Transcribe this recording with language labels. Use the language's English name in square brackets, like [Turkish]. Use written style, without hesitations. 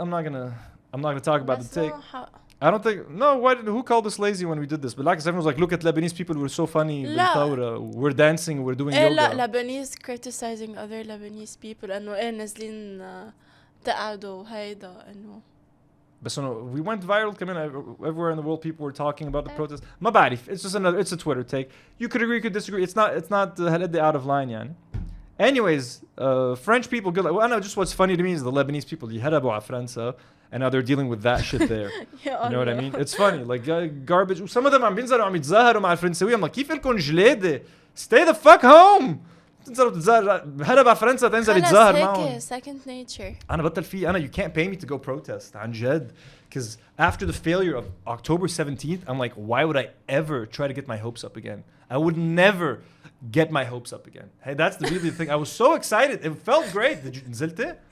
[English] I'm not gonna talk about the take. I don't think. No, who called us lazy when we did this? But like everyone was like, look at Lebanese people, we're so funny. We're dancing, we're doing yoga. [Arabic] لا [English] Lebanese criticizing other Lebanese people [Arabic] إنه نازلين تقعدوا وهيدا إنه. [English] But so no, we went viral. Come in everywhere in the world, people were talking about the protest. [Arabic] ما بعرف. [English] It's just it's a Twitter take. You could agree, you could disagree. It's not out of line, [Arabic] يعني. [English] Anyways, French people good. Well, I know just what's funny to me is the Lebanese people. [Arabic] يهربوا على فرنسا. [English] And now they're dealing with that shit there. You know what I mean? It's funny. Like garbage. Some of them [Arabic] عم بينزلوا عم يتظاهروا مع الفرنساوية. [English] I'm like, [Arabic] كيف لكم جلادة? [English] Stay the fuck home. [Arabic] تنزلوا تتظاهر. هرب على فرنسا تنزل يتظاهر معهم. [English] Second nature. [Arabic] أنا بطل فيه. [English] You can't pay me to go protest. [Arabic] عن جد. [English] Because after the failure of October 17th, I'm like, why would I ever try to get my hopes up again? I would never get my hopes up again. Hey, that's the really thing. I was so excited. It felt great. Did you [Arabic] نزلت?